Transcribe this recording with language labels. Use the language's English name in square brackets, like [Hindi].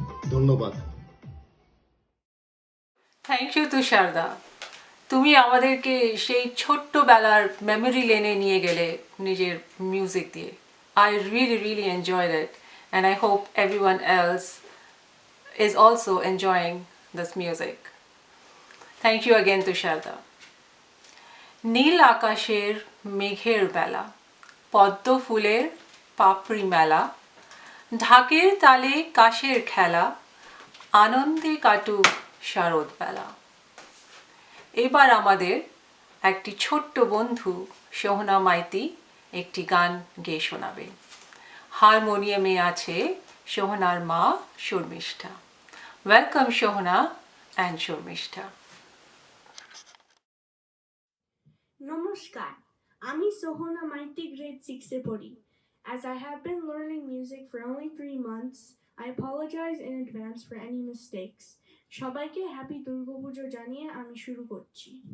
[Bangla] ধন্যবাদ। [English] thank you [Bangla] তুষারদা, তুমি আমাদেরকে সেই ছোট্টবেলার মেমোরি লেনে নিয়ে গেলে নিজের মিউজিক দিয়ে। [English] I really enjoy that and I hope everyone else is also enjoying this music. Thank you again, Tusharda. [Bangla] নীল আকাশের মেঘের বেলা, পদ্ম ফুলের পাপড়ি মেলা, ঢাকের তালে কাশের খেলা, আনন্দে কাটুক শারদ বেলা। এবার আমাদের একটি ছোট্ট বন্ধু সোহনা মাইতি একটি গান গেয়ে শোনাবে। হারমোনিয়ামে আছে সোহনার মা শর্মিষ্ঠা। [English] Welcome Sohna and Sharmistha. [Bangla] নমস্কার, আমি সোহনা মাইতি গ্রেড 6-এ পড়ি। [English] As I have been learning music for only 3 months, I apologize in advance for any mistakes. [Bangla] সবাইকে হ্যাপি দুর্গাপুজো জানিয়ে আমি শুরু করছি।